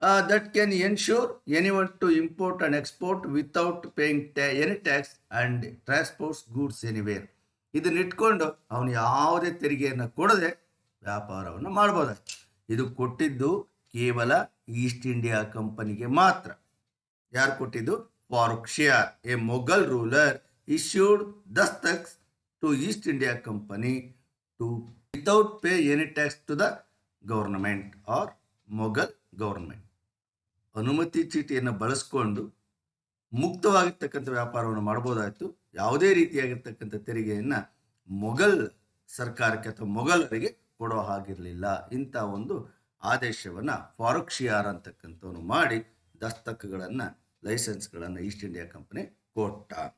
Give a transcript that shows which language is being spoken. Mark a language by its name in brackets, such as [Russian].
[English] That can ensure anyone to import and export without paying any tax and transports goods anywhere. [Kannada] ಇದನ್ನ ಇಟ್ಕೊಂಡು ಅವನು ಯಾವುದೇ ತೆರಿಗೆಯನ್ನು ಕೊಡದೆ ವ್ಯಾಪಾರವನ್ನು ಮಾಡ್ಬೋದಾಯ್ತು. ಇದು ಕೊಟ್ಟಿದ್ದು ಕೇವಲ ಈಸ್ಟ್ ಇಂಡಿಯಾ ಕಂಪನಿಗೆ ಮಾತ್ರ. ಯಾರು ಕೊಟ್ಟಿದ್ದು? [English] Farrukh Siyar, a Mughal ruler, issued dastaks to East India Company to without pay any tax to the government or Mughal government. [Kannada] ಅನುಮತಿ ಚೀಟಿಯನ್ನು ಬಳಸ್ಕೊಂಡು ಮುಕ್ತವಾಗಿರ್ತಕ್ಕಂಥ ವ್ಯಾಪಾರವನ್ನು ಮಾಡಬಹುದಾಯಿತು. ಯಾವುದೇ ರೀತಿಯಾಗಿರ್ತಕ್ಕಂಥ ತೆರಿಗೆಯನ್ನು ಮೊಘಲ್ ಸರ್ಕಾರಕ್ಕೆ ಅಥವಾ ಮೊಘಲರಿಗೆ ಕೊಡೋ ಹಾಗಿರಲಿಲ್ಲ. ಇಂಥ ಒಂದು ಆದೇಶವನ್ನು ಫಾರೂಕ್ ಶಿಯಾರ್ ಅಂತಕ್ಕಂಥವನು ಮಾಡಿ ದಸ್ತಕಗಳನ್ನು, ಲೈಸೆನ್ಸ್ಗಳನ್ನು ಈಸ್ಟ್ ಇಂಡಿಯಾ ಕಂಪನಿ ಕೊಟ್ಟ.